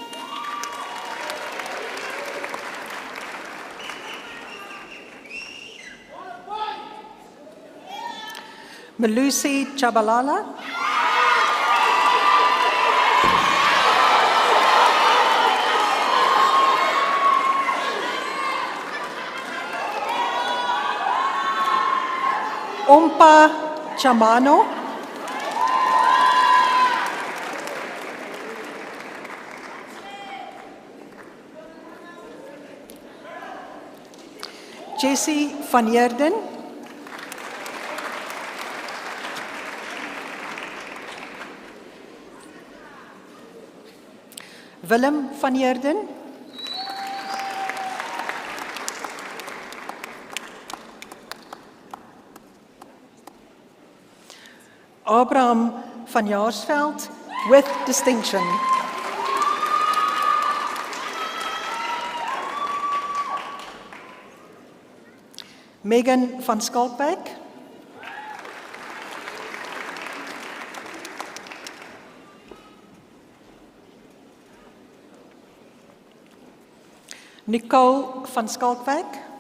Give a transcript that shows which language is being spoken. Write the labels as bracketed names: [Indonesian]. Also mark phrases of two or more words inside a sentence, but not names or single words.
[English] Melusi Chabalala. Ompa Chamano. Jessie van Heerden. Willem van Heerden. Abraham van Jaarsveld with distinction. Megan van Skalkwyk. Nicole van Skalkwyk.